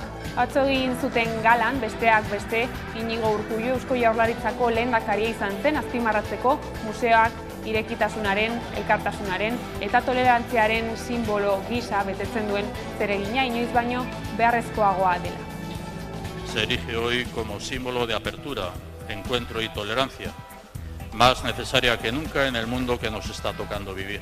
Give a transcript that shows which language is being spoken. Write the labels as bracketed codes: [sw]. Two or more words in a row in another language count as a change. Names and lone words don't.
[eu] Atzo egin zuten galan, besteak beste, Inigo Urkullu Eusko Jaurlaritzako lehendakaria izan zen azpimarratzeko museoak irekitasunaren, elkartasunaren eta tolerantziaren sinbolo gisa betetzen duen zeregina inoiz baino beharrezkoagoa dela. [es] Se erige hoy como símbolo de apertura, encuentro y tolerancia, más necesaria que nunca en el mundo que nos está tocando vivir.